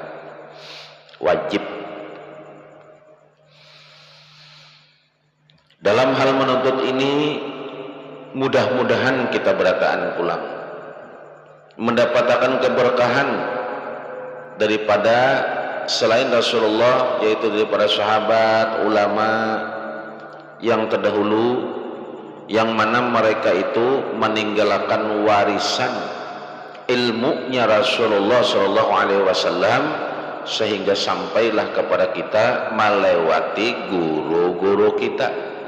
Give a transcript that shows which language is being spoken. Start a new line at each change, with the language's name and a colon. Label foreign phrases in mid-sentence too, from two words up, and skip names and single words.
Indonesian: Wajib. Dalam hal menuntut ini mudah-mudahan kita berataan pulang mendapatkan keberkahan daripada selain Rasulullah, yaitu daripada sahabat, ulama yang terdahulu, yang mana mereka itu meninggalkan warisan ilmunya Rasulullah
Arabic: صلى الله عليه وسلم
Indonesian: sehingga sampailah kepada kita melewati guru-guru kita.